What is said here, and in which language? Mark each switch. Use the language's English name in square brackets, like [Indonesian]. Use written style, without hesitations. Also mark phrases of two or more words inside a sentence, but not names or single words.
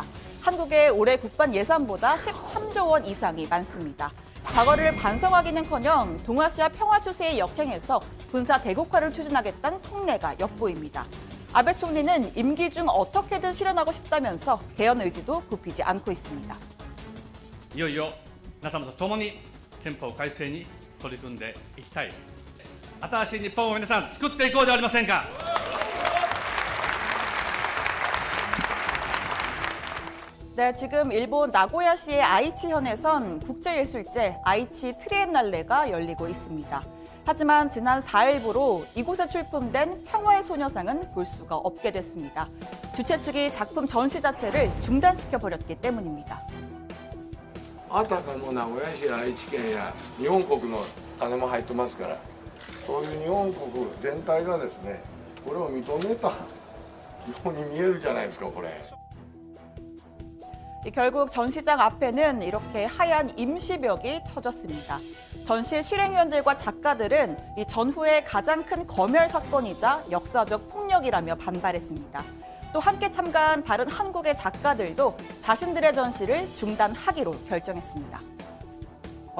[Korean] 한국의 올해 국방 예산보다 13조 원 이상이 많습니다. 과거를 반성하기는커녕 동아시아 평화 추세에 역행해서 군사 대국화를 추진하겠다는 속내가 엿보입니다. 아베 총리는 임기 중 어떻게든 실현하고 싶다면서 개헌 의지도 굽히지 않고 있습니다. [Japanese] いよいよ皆様と共に憲法改正に取り組んでいきたい。新しい日本を皆さん作っていこうではありませんか。 [Korean] 네, 지금 일본 나고야시의 아이치현에선 국제예술제 아이치 트리엔날레가 열리고 있습니다. 하지만 지난 4일부로 이곳에 출품된 평화의 소녀상은 볼 수가 없게 됐습니다. 주최 측이 작품 전시 자체를 중단시켜버렸기 때문입니다. [Japanese] あたかも名古屋市や愛知県や日本国の金も入ってますから、そういう日本国全体がですね、これを認めたように見えるじゃないですか、これ。 [Korean] 결국 전시장 앞에는 이렇게 하얀 임시벽이 쳐졌습니다. 전시 실행위원들과 작가들은 이 전후의 가장 큰 검열 사건이자 역사적 폭력이라며 반발했습니다. 또 함께 참가한 다른 한국의 작가들도 자신들의 전시를 중단하기로 결정했습니다.